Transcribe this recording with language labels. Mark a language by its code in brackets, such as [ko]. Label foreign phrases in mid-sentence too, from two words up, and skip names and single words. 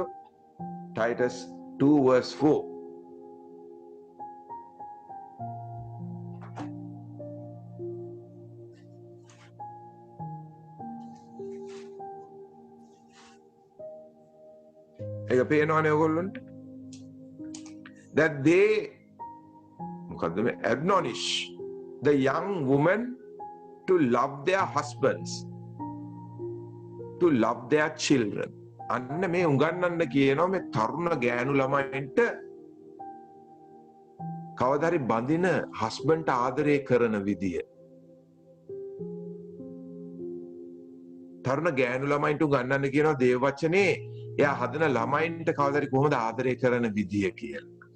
[en] Titus 2 verse 4. [si] ඒක පේනවනේ ඔයගොල්ලන්ට. [en] That they [si] මොකද්ද මේ [en] admonish the young women to love their husbands, to love their children. [si] අන්න මේ උගන්වන්න කියනවා මේ තරුණ ගෑනු ළමයින්ට කවදා හරි බඳින හස්බන්ඩ්ට ආදරය කරන විදිය. තරුණ ගෑනු ළමයින්ට උගන්වන්න කියනවා දේව වචනේ එයා හදන ළමයින්ට කවදා හරි කොහොමද ආදරය කරන විදිය කියලා.